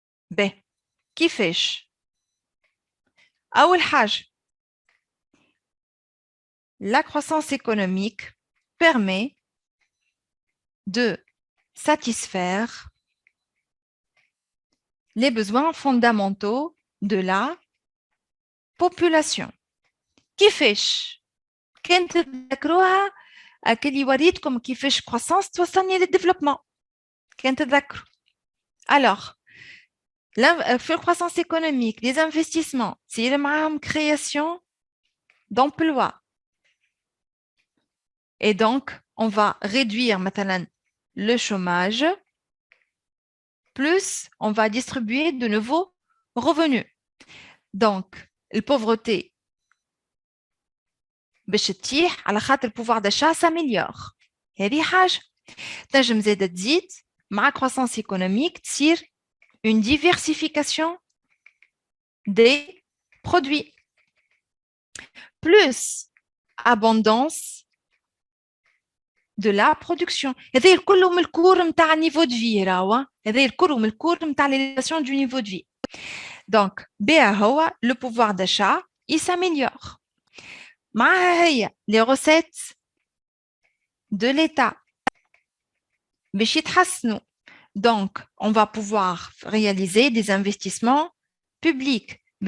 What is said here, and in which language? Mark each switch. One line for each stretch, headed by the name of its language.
Arabic: ب كيفاش؟ أول حاجة
French: la croissance économique permet de satisfaire les besoins fondamentaux de la population.
Arabic: كيفاش؟ كنت تذكروها اللي وريتكم كيفاش croissance توصلني للديفلوبمون كنت تذكروا.
French: Alors la croissance économique, les investissements, c'est la création d'emplois. Et donc, on va réduire maintenant le chômage, plus on va distribuer de nouveaux revenus. Donc, la pauvreté,
Arabic: على خاطر
French: le pouvoir d'achat s'améliore.
Arabic: هذه حاجة. تنجم زادة تزيد مع
French: croissance économique
Arabic: تصير
French: une diversification des produits, plus abondance de la production.
Arabic: هذا الكل من الكور نتاع
French: niveau de vie
Arabic: راهو، هذا الكل من الكور نتاع
French: l'élévation du niveau de vie. Donc
Arabic: بها هو
French: le pouvoir d'achat il s'améliore.
Arabic: معها هي
French: les recettes de l'État
Arabic: باش يتحسنوا.
French: Donc, on va pouvoir réaliser des investissements publics.